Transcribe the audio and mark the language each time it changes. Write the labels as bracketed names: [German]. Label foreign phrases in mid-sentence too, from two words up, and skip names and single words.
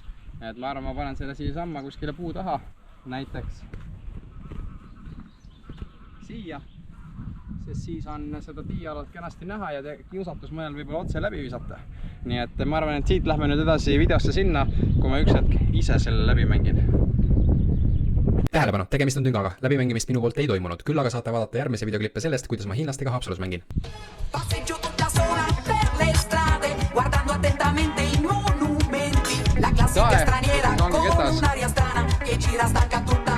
[Estonian] Et ma arvan, ma panen selle siia samma kuskile puu taha, näiteks siia, sest siis on seda tiialalt kenasti näha ja kiusatus mõnel võib-olla otse läbi visata. Nii et ma arvan, et siit lähme nüüd edasi videosse sinna, kui ma üks hetk ise selle läbi mängin. Tähelepanu, tegemist on tüngaga. Läbimängimist minu poolt ei toimunud, küll aga saate vaadata järgmise videoklippe sellest, kuidas ma hiinlastega Haapsalus mängin. [Italian] Passeggio tutta sola per le strade, guardando attentamente i monumenti. La classica straniera con un'aria strana che gira stanca tu.